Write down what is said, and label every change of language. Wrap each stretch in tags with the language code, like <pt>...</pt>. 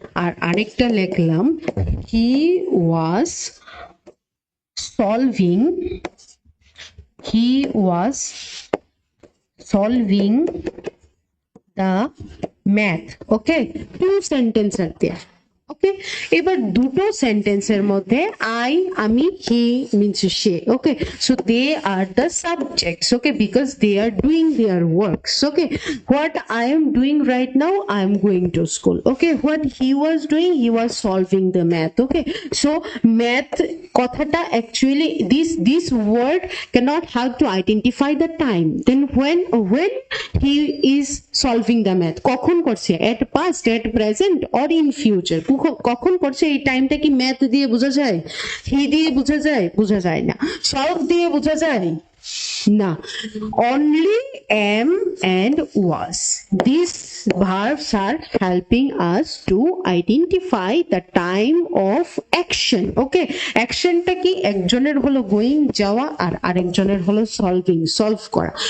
<bn>আর আরেকটা লিখলাম</bn> <en>He was solving, he was solving the math, okay? Two sentences are there, okay.</en> <bn>এবার দুটো সেন্টেন্সের মধ্যে আই, আমি,</bn> <en>he means she,</en> <bn>okay?</bn> <en>So they are the subjects, okay, because they are doing their works, okay? What I am doing right now, I am going to school, okay? What he was doing, he was solving the math, okay? So math কথাটা actually this word cannot help to identify the time. Then when he is solving the math,</en> <bn>কখন করছে?</bn> <en>at past, at present, or in future?</en> <bn>কখন করছে? এই টাইমটা কি math দিয়ে বোঝা যায়? হি দিয়ে বোঝা যায়? বোঝা যায় না। সলভ দিয়ে বোঝা যায় না।</bn> <en>only am and was, these verbs are helping us to identify the time of action, okay?</en> <bn>অ্যাকশনটা কি? একজনের হলো গোয়িং, যাওয়া, আর আরেকজনের হলো সলভিং, সলভ করা।</bn>